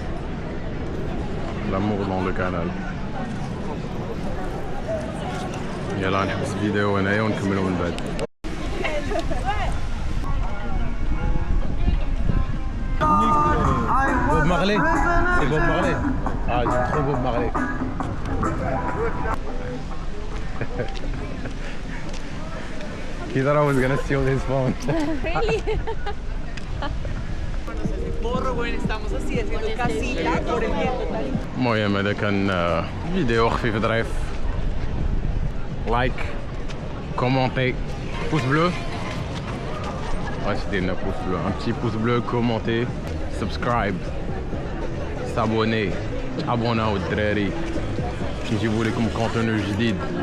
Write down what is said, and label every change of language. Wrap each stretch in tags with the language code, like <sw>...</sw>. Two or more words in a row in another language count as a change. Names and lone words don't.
<fr>L'amour dans le canal.</fr> <ar>يلا نحبس الفيديو هنايا ونكملو من بعد.</ar> <fr>Bob Marley, c'est Bob Marley. J'aime trop Bob Marley.</fr> <en>He thought I was gonna steal his phone. Really?</en> <es>Morro, bueno, estamos así haciendo casita por el viento.</es> <ar>المهم هذا كان فيديو خفيف ظريف.</ar> <fr>Like, commentez, pouce bleu.</fr> <ar>واش ديرنا</ar> <fr>pouce bleu? un petit pouce bleu,</fr> <ar>كومونتي، سبسكرايب، سابوني، ابوناو الدراري باش نجيبو لكم كونتوني جديد.</ar>